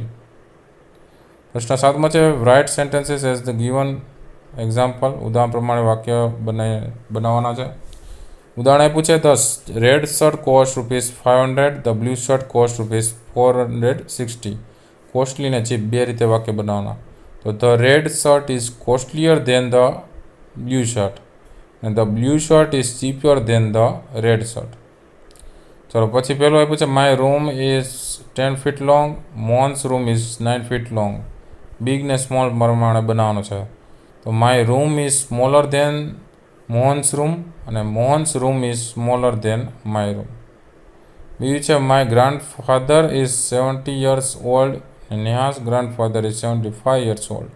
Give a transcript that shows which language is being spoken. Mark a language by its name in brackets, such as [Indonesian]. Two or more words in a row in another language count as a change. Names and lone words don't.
[Gujarati] પ્રશ્ન સાતમો છે [English] write sentences as the given example, [Gujarati] ઉદાહરણ પ્રમાણે વાક્ય બનાવવાના છે. ઉદાહરણ આપ્યું છે [English] the red shirt cost ₹500, the blue shirt cost ₹460. કોસ્ટલીને ચીપ [Gujarati] બે રીતે વાક્ય બનાવવાના. તો [English] the red shirt is costlier than the blue shirt and the blue shirt is cheaper than the red shirt. [Gujarati] ચલો પછી પહેલું આપ્યું છે [English] my room is 10 feet long, Mohan's room is 9 feet long. [Gujarati] બિગ ને સ્મોલ પ્રમાણે બનાવવાનો છે. [English] તો my room is smaller than Mohan's room, અને Mohan's room is smaller than my room. [Gujarati] બીજું છે [English] my grandfather is 70 years old, અને Neha's grandfather is 75 years old.